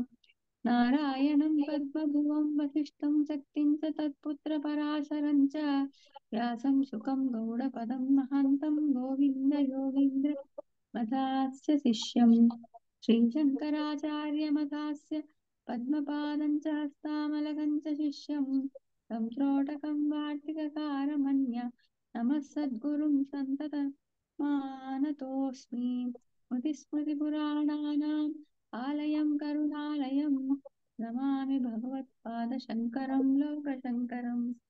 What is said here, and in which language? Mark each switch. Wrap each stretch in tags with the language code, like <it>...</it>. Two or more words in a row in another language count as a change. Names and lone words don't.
<sa>नारायणं पद्मभुवं वसिष्ठं शक्तिं च तत्पुत्रपराशरं च व्यासं शुकं गौडपदं महान्तं गोविन्दयोगीन्द्रमथास्य शिष्यं श्रीशङ्कराचार्यमथास्य పద్మపాదం చ హస్తామలకం చ శిష్యం తం త్రోటకం వార్తికకారమన్య నమః సద్గురుం సంతత మానతోస్మి. స్మృతిస్మృతిపురాణానాం ఆలయం కరుణాలయం నమామి భగవత్పాదశంకరం లోకశంకరం.</sa>